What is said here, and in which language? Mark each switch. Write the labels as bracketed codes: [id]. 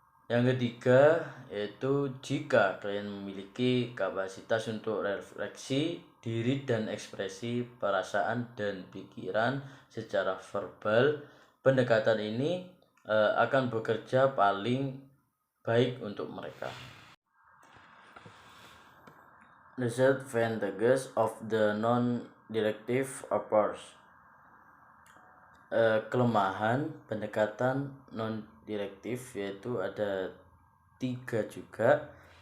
[id] Yang ketiga yaitu jika klien memiliki kapasitas untuk refleksi diri dan ekspresi perasaan dan pikiran secara verbal, pendekatan ini akan bekerja paling baik untuk mereka. [en] Disadvantages of the non-directive approach. [id] Kelemahan pendekatan non-direktif yaitu ada 3 juga.